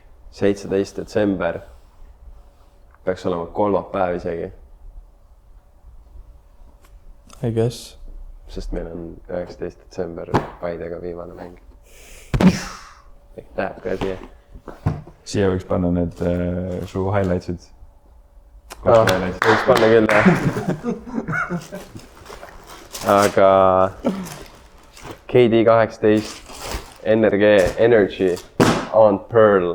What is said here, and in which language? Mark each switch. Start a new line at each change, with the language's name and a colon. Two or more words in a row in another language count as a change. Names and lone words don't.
Estonian: 17. detsember. Peaks olema kolmapäev isegi.
English: I guess.
Estonian: Sest meil on 19. detsember Paidega viimane mäng. Ehk läheb ka siia. Siia võiks panna need su highlightsid. Võiks panna küll, jah. Aga KD18, NRG, Energy, Aunt Pearl.